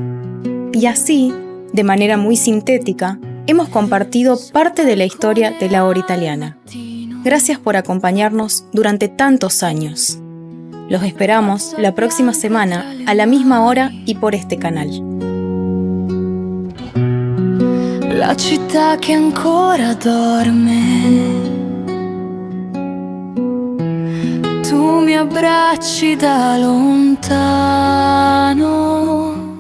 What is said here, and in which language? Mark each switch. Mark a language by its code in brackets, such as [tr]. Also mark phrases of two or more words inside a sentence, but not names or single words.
[es] Y así, de manera muy sintética, hemos compartido parte de la historia de La Hora Italiana. Gracias por acompañarnos durante tantos años. Los esperamos la próxima semana a la misma hora y por este canal. [it] La città che ancora dorme, tu mi abbracci da lontano.